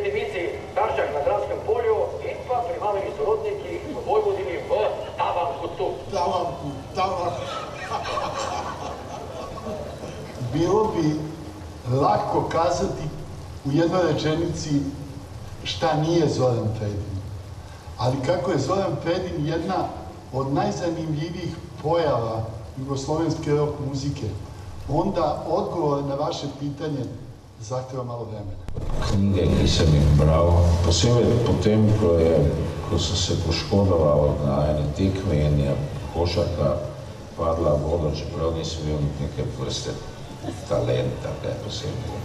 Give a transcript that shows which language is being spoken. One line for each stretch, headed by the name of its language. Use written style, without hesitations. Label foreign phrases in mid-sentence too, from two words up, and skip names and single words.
Slovenian: ulici Taršak na Dranskem polju in pa pri mamini sorodniki v Vojvodini v Tavankutu.
Serbian: Bilo bi lahko kazati u jednoj rečenici šta nije Zoran Pedin. Ali kako je Zoran Pedin jedna od najzanimljivijih pojava jugoslovenske rock muzike, onda odgovor na vaše pitanje zahteva malo vremena.
Slovenian: Knjige, ki sem jih bral, posebej potem, ko sem se poškodoval na eni tekmi in je košarka padla v vodo, čeprav nisem imel neke vrste talenta, kaj posebej.